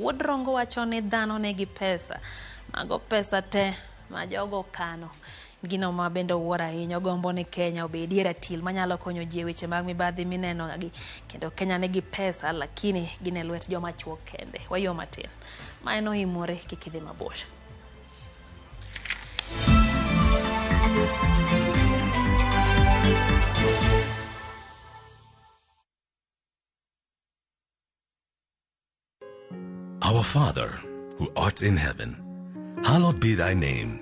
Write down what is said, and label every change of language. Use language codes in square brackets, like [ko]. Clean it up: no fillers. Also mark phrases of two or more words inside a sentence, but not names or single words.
[luo] Wuod Rongo wacho ni dhano negi pesa mago pesa te ma jogo kano gino ma bende wuora ahinya gombo ni Kenya obedi ratil manyalo konyo ji weche mag mibadhi mineno gi kendo Kenya negi pesa lakini gine lwet joma chuo kende wayo matin ma eno imore kikidhi mabor. [en] Our Father, who art in heaven, hallowed be thy name.